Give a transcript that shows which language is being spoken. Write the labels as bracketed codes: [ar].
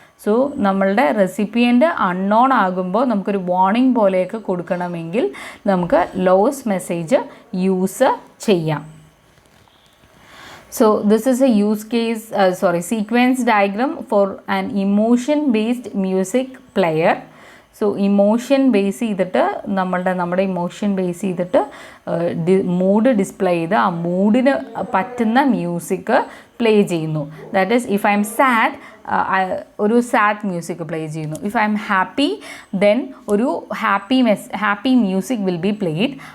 [ml] So നമ്മളുടെ recipient unknown ആകുമ്പോൾ നമുക്കൊരു വാർണിംഗ് പോലെയൊക്കെ കൊടുക്കണമെങ്കിൽ നമുക്ക് ലോസ്റ്റ് മെസ്സേജ് യൂസ് ചെയ്യാം. [en] So this is a sequence diagram for an emotion based music player. [ml] So emotion base ചെയ്തിട്ട് നമ്മുടെ ഇമോഷൻ ബേസ് ചെയ്തിട്ട് മൂഡ് ഡിസ്പ്ലേ ചെയ്ത് ആ മൂഡിന് പറ്റുന്ന മ്യൂസിക് പ്ലേ ചെയ്യുന്നു. [en] that is if I am sad [ml] ഒരു സാഡ് മ്യൂസിക് പ്ലേ ചെയ്യുന്നു. [en] If I am happy then ഒരു happy music will be played.